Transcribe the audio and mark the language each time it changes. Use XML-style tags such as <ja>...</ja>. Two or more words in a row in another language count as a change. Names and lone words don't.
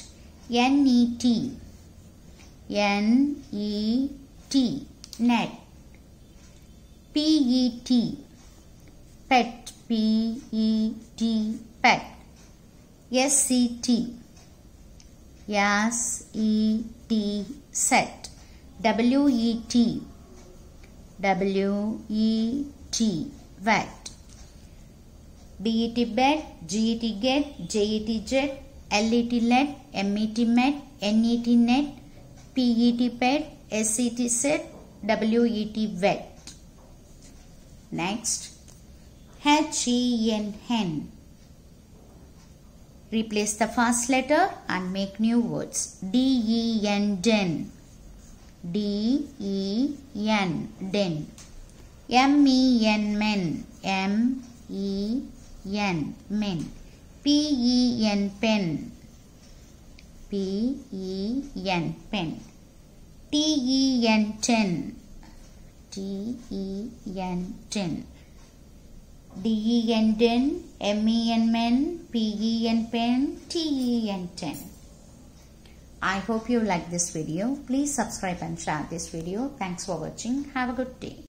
<en>N-E-T. N-E-T net. P-E-T pet. P-E-T pet. S-E-T. S-E-T set. W-E-T. W-E-T wet. D-E-T bet. G-E-T get. J-E-T jet. L-E-T let. M-E-T met. N-E-T net. P-E-T pet. S-E-T set, W-E-T wet. Next, H-E-N hen. Replace the first letter and make new words. D-E-N den. D-E-N den. M-E-N men. M-E-N men. P-E-N pen. P-E-N pen. T-E-N ten. T-E-N ten. D-E-N den, M-E-N men, P-E-N pen, T-E-N ten. I hope you like this video. Please subscribe and share this video. Thanks for watching. Have a good day.</en>